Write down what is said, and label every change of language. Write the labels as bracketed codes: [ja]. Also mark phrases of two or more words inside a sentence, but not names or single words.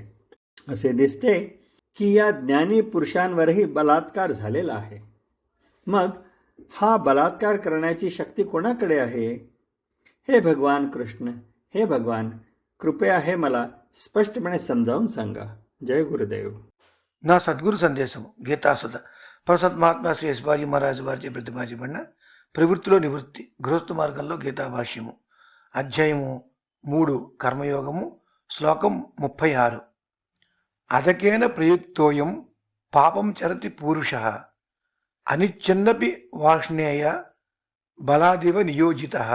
[mr] असे दिसते की या ज्ञानी पुरुषांवरही बलात्कार झालेला आहे. मग हा बलात्कार करण्याची शक्ती कोणाकडे आहे? हे भगवान कृष्ण, हे भगवान, कृपया हे मला స్పష్టపणे समजावून सांगा. [te] జయ గురుదేవ్. నా సద్గురు సందేశం గీతాసుధ ప్రసత్ మహాత్మా శ్రీ శివాజీ మహారాజు వారిచే ప్రతిపాదించబడిన ప్రవృత్తిలో నివృత్తి గృహస్థ మార్గంలో గీతాభాష్యము అధ్యాయము 3 కర్మయోగము శ్లోకం 36. [sa] అదకేన ప్రయుక్తోయం పాపం చరతి పూరుష అనిచ్ఛన్నపి వాష్ణేయ బలాదివ నియోజిత.